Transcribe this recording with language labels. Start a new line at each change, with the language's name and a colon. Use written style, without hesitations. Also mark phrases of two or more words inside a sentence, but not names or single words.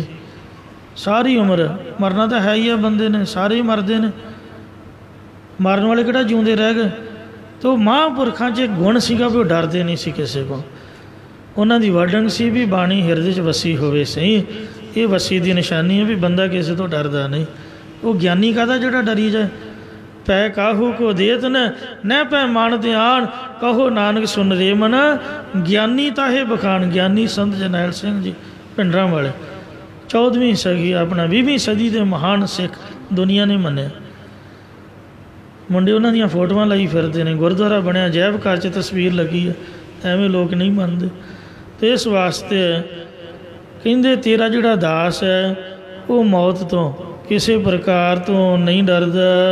Punjabi: ਸਾਰੀ ਉਮਰ ਮਰਨਾ ਤਾਂ ਹੈ ਹੀ ਹੈ, ਬੰਦੇ ਨੇ ਸਾਰੇ ਹੀ ਮਰਦੇ ਹੈਂ, ਮਾਰਨ ਵਾਲੇ ਕਿਹੜਾ ਜਿਉਂਦੇ ਰਹਿ ਗਏ। ਤਾਂ ਮਹਾਂਪੁਰਖਾਂ ਚ ਗੁਣ ਸੀਗਾ ਬਈ ਉਹ ਡਰਦੇ ਨਹੀਂ ਸੀ ਕਿਸੇ ਨੂੰ। ਉਹਨਾਂ ਦੀ ਵਾਂਗ ਸੀ ਬਈ ਬਾਣੀ ਹਿਰਦੇ ਚ ਵਸੀ ਹੋਵੇ ਸਹੀ। ਇਹ ਵਸੀ ਦੀ ਨਿਸ਼ਾਨੀ ਹੈ ਬਈ ਬੰਦਾ ਕਿਸੇ ਤੋਂ ਡਰਦਾ ਨਹੀਂ। ਉਹ ਗਿਆਨੀ ਕਾਹਦਾ ਜਿਹੜਾ ਡਰੀ ਜਾਏ। ਭੈ ਕਾਹੂ ਕਉ ਦੇਤ ਨਹਿ ਨਹਿ ਭੈ ਮਾਨਤ ਆਨਿ, ਕਹੁ ਨਾਨਕ ਸੁਨਿ ਰੇ ਮਨਾ, ਗਿਆਨੀ ਤਾਹਿ ਬਖਾਨਿ। ਗਿਆਨੀ ਸੰਤ ਜਰਨੈਲ ਸਿੰਘ ਜੀ ਭਿੰਡਰਾਂ ਵਾਲੇ 14ਵੀਂ ਸਦੀ ਅਪਣਾ 20ਵੀਂ ਸਦੀ ਦੇ ਮਹਾਨ ਸਿੱਖ ਦੁਨੀਆ ਨੇ ਮੰਨਿਆ। ਮੁੰਡੇ ਉਹਨਾਂ ਦੀਆਂ ਫੋਟੋਆਂ ਲਾਈ ਫਿਰਦੇ ਨੇ, ਗੁਰਦੁਆਰਾ ਬਣਿਆ ਜੈਬ ਘਰ ਚ ਤਸਵੀਰ ਲੱਗੀ ਹੈ, ਐਵੇਂ ਲੋਕ ਨਹੀਂ ਮੰਨਦੇ। ਤਾਂ ਇਸ ਵਾਸਤੇ ਕਹਿੰਦੇ ਤੇਰਾ ਜਿਹੜਾ ਦਾਸ ਹੈ ਉਹ ਮੌਤ ਤੋਂ ਕਿਸੇ ਪ੍ਰਕਾਰ ਤੋਂ ਨਹੀਂ ਡਰਦਾ।